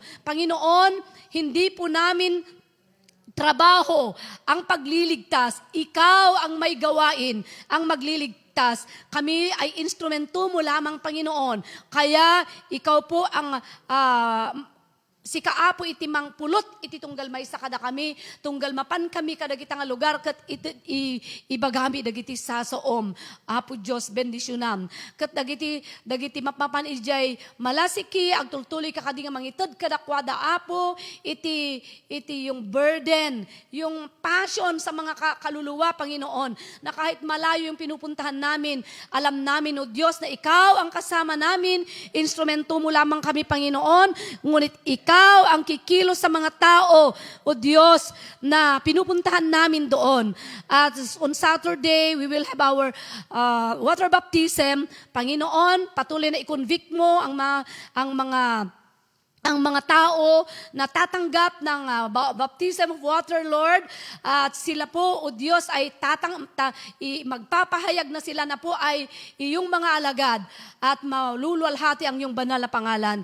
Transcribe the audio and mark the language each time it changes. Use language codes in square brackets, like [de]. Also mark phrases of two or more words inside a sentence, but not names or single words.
[tl] Panginoon, hindi po namin trabaho ang pagliligtas. Ikaw ang may gawain, ang magliligtas. Kami ay instrumento mo lamang, Panginoon. Kaya ikaw po ang [ilo] si kaapo iti mangpulot iti tunggal maysa kada kami, tunggal mapan kami kadagiti nga lugar ket ibagami dagiti sasaom. Apo Dios bendisyonam. Ket dagiti mapapan ijay malasiki agtultuloy ka kadi nga mangited kadakwada Apo iti [tl] yung burden, yung passion sa mga kaluluwa, Panginoon, na kahit malayo yung pinupuntahan namin, alam namin, O Diyos, na ikaw ang kasama namin, instrumento mo lamang kami, Panginoon, ngunit ikaw ang kikilos sa mga tao, O Diyos, na pinupuntahan namin doon. [en] At on Saturday, we will have our water baptism. [tl] Panginoon, patuloy na i-convict mo ang mga tao na tatanggap ng [en] baptism of water, [tl] Lord, at sila po, O Diyos, ay magpapahayag na sila na po ay iyong mga alagad at maluluwalhati ang iyong banal na pangalan.